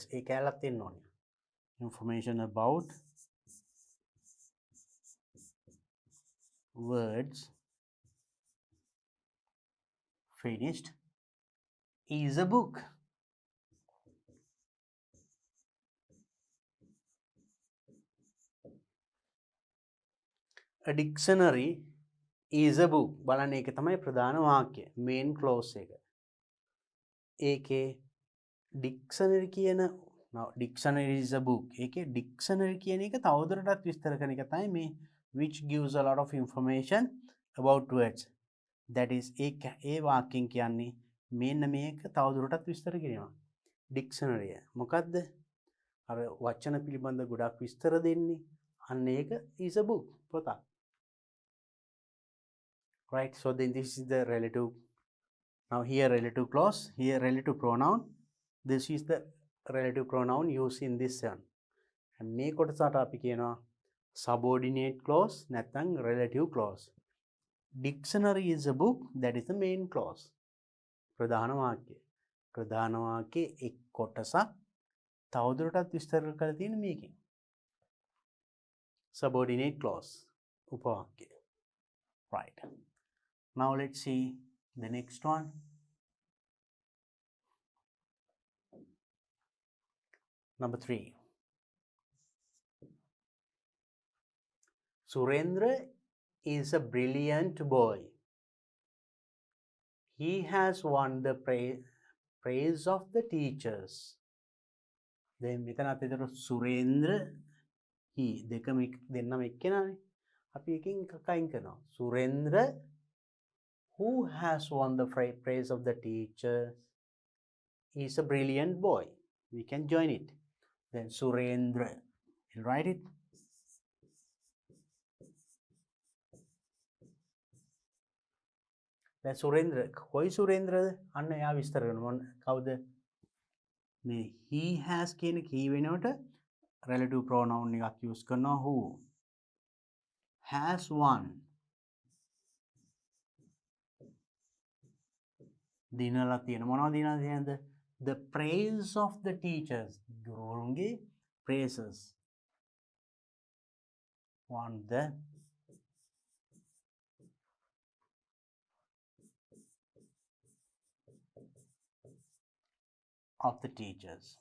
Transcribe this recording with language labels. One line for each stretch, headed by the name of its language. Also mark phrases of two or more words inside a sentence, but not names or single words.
Sinhala: ඒ කැලක් තියෙන්න ඕනේ.
English: Information about words finished is a book. A dictionary is a book.
Sinhala: බලන්න ඒක තමයි ප්‍රධාන වාක්‍යය.
English: main clause
Sinhala: එක. ඒකේ dictionary කියන
English: dictionary is a book.
Sinhala: ඒකේ dictionary කියන එක තවදුරටත් විස්තර කරන එක තමයි මේ
English: which gives a lot of information about words. That is
Sinhala: ඒ වාක්‍යයෙන් කියන්නේ මෙන්න මේක තවදුරටත් විස්තර කිරීම. dictionary මොකද්ද? අර වචන පිළිබඳ ගොඩක් විස්තර දෙන්නේ. අන්න ඒක
English: is a book.
Sinhala: පොතක්.
English: Right, so then this is the relative. Now here relative clause, here relative pronoun. This is the relative pronoun used in this one.
Sinhala: And මේ කොටසට අපි කියනවා
English: subordinate clause
Sinhala: නැත්නම්
English: relative clause. Dictionary is a book, that is the main clause.
Sinhala: ප්‍රධාන වාක්‍යය. ප්‍රධාන වාක්‍යයේ එක් කොටසක් තවදුරටත් විස්තර කරලා තියෙන මේකෙන්.
English: Subordinate clause.
Sinhala: උපවාක්‍යය.
English: Right. Now let's see the next one. Number 3. Surendra is a brilliant boy. He has won the praise of the teachers.
Sinhala: Then මෙතන අපිට සුරේන්ද්‍ර he දෙකම දෙන්නම එක්කෙනානේ. අපි එකකින් එකක් අයින් කරනවා. සුරේන්ද්‍ර
English: who has won the praise of the teachers is a brilliant boy. We can join it. Then Surendra. You write it. Then Surendra.
Sinhala: කොයි සුරේන්ද්‍රද? අන්න එයා විස්තර කරනවා. කවුද? මේ
English: he has
Sinhala: කියන key වෙනකොට
English: relative pronoun
Sinhala: එකක් use කරනවා who.
English: Has won.
Sinhala: දිනලා තියෙන මොනවද දිනලා තියෙනද?
English: The praise of the teachers. ගුරුවරුන්ගේ praises. Won the of the teachers.